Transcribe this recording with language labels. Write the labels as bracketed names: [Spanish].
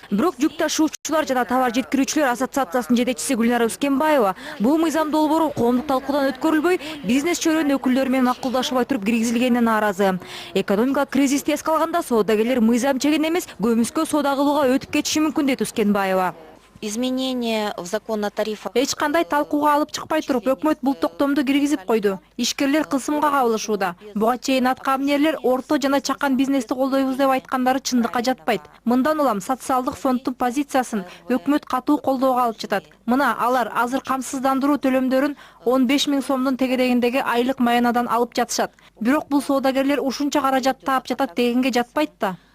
[Kyrgyz] Бирок жүк ташуучулар жана товар жеткирүүчүлөр ассоциациясынын жетекчиси Гүлнара Үскенбаева бул мыйзам долбоору коомдук талкуудан өткөрүлбөй, бизнес чөйрөнүн өкүлдөрү менен макулдашылбай туруп киргизилгенине нааразы. Экономикалык кризисти эске алганда соодагерлер мыйзам чегин эмес, көмүскө соода кылууга өтүп кетиши мүмкүн дейт Үскенбаева. [Russian] Изменение в закон о тарифах. [Kyrgyz] Эч кандай талкууга алып чыкпай туруп, өкмөт бул токтомду киргизип койду. Ишкерлер кысымга кабылышууда. Буга чейин аткаминерлер орто жана чакан бизнести колдойбуз деп айткандары чындыкка жатпайт. Мындан улам социалдык фонддун позициясын өкмөт катуу колдоого алып жатат. Мына алар азыр камсыздандыруу төлөмдөрүн 15 000 сомдун тегерегиндеги айлык маянадан алып жатышат. Бирок бул соодагерлер ушунча каражат таап жатат дегенге жатпайт да.